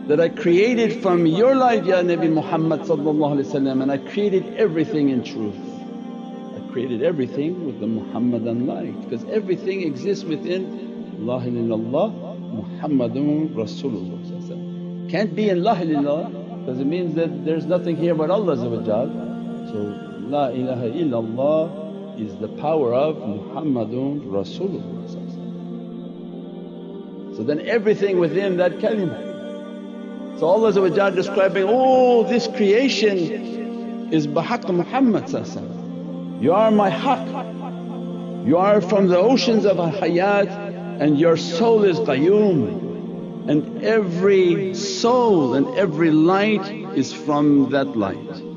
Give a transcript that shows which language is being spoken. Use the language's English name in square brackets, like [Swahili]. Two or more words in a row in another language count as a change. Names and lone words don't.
[English] that I created from your light [Arabic] يا نبي محمد [English] and I created everything in truth. I created everything with the Muhammadan light because everything exists within [Arabic] لا إله إلا الله محمد رسول الله. [English] Can't be in [Arabic] لا إله إلا الله [English] because it means that there's nothing here but Allah. So [Arabic] لا إله إلا الله [English] is the power of [Arabic] محمد رسول الله. [English] So then everything within that kalimah. So Allah describing, oh this creation is [Arabic] بحق محمد. [English] You are my haqq, you are from the oceans of hayat and your soul is qayyum, and every soul and every light is from that light.